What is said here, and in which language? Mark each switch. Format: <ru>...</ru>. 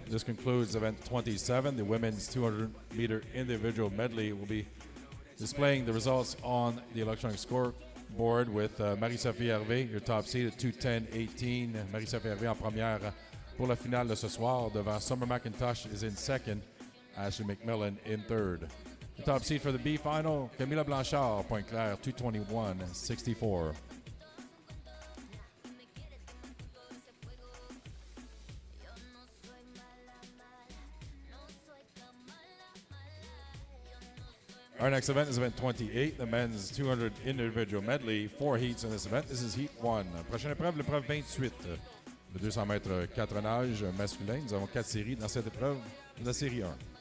<en>This concludes event 27. The women's 200-meter individual medley will be displaying the results on the electronic scoreboard with Marie-Sophie Hervé, your top seed at 2:10.18.</en> <fr>Marie-Sophie Hervé en première pour la finale de ce soir devant Summer McIntosh</fr> <en>is in second. Ashley McMillan in third. The top seed for the B final, Camila Blanchard, point clair, 2:21.64. Our next event is event 28, the men's 200 individual medley. 4 heats in this event. This is heat 1.</en> <fr>Prochaine épreuve, l'épreuve 28. Le 200 mètres 4 nages masculin. Nous avons 4 séries dans cette épreuve. La série 1.</fr>